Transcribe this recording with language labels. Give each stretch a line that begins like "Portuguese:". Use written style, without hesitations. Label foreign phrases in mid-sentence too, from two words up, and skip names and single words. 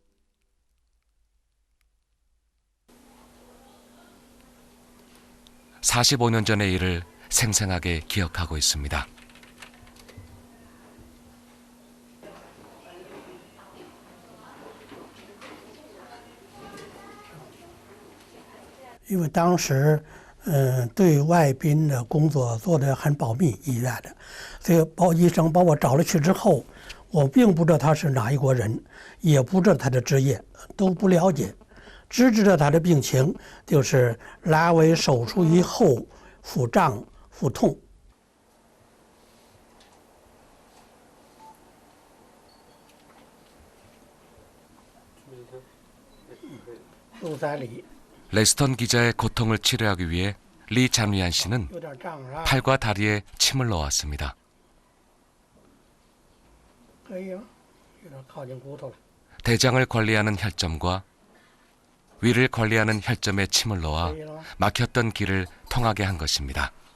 Korean: (45년) 전의 일을 생생하게 기억하고 있습니다.
Chinese: 因为当时对外宾的工作做得很保密，医院的，所以医生把我找了去之后，我并不知道他是哪一国人，也不知道他的职业，都不了解，只知道他的病情就是阑尾手术以后腹胀腹痛。陆三里。
Korean: 레스턴 기자의 고통을 치료하기 위해 리 잔위안 씨는 팔과 다리에 침을 넣었습니다. 대장을 관리하는 혈점과 위를 관리하는 혈점에 침을 넣어 막혔던 길을 통하게 한 것입니다.